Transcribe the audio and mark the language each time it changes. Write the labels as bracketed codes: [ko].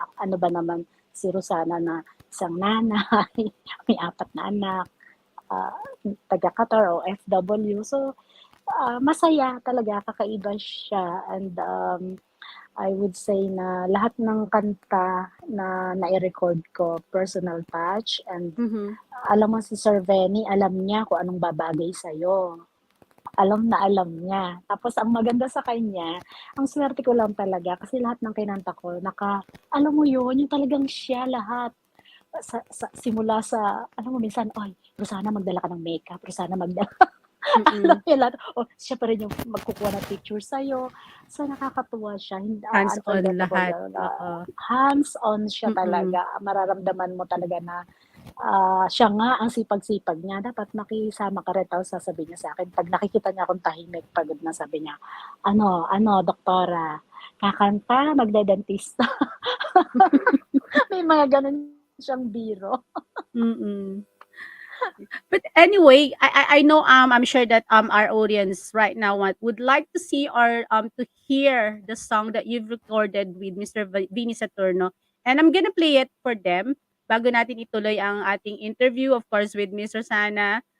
[tl] Ano ba naman si Rosanna na isang nanay, may 4 na anak, taga Qatar o FW. So, masaya talaga, kakaiba siya. [en] And I would say [tl] na lahat ng kanta na nai-record ko, [en] personal touch. And Mhm. [tl] alam mo si Sir Vehnee, alam niya kung anong babagay sa'yo. Alam na alam niya. Tapos ang maganda sa kanya, ang swerte ko lang talaga kasi lahat ng kinanta ko, alam mo yun, yung talagang siya lahat. Simula sa, alam mo minsan, ay, Rosanna, magdala ka ng makeup. Rosanna, magdala. Alam Mm. niya lahat. O, siya pa rin yung magkukuha ng picture sa'yo. So, nakakatuwa siya. [en] Hands-on Unforgettable. [tl] lahat. Oo. Hands-on siya Mm. talaga. Mararamdaman mo talaga na siya nga ang sipag-sipag niya. Dapat makisama ka rin. Tapos sasabihin niya sa akin, pag nakikita niya akong tahimik, pagod na, sabi niya, doktora, kakanta, magdedentista. May mga ganun siyang biro. Mm. [en] But anyway, I know I'm sure that our audience right now would like to see or to hear the song that you've recorded with Mr. Vehnee Saturno, and I'm gonna play it for them [tl] bago natin ituloy ang ating [en] interview, of course, with Miss Rosanna.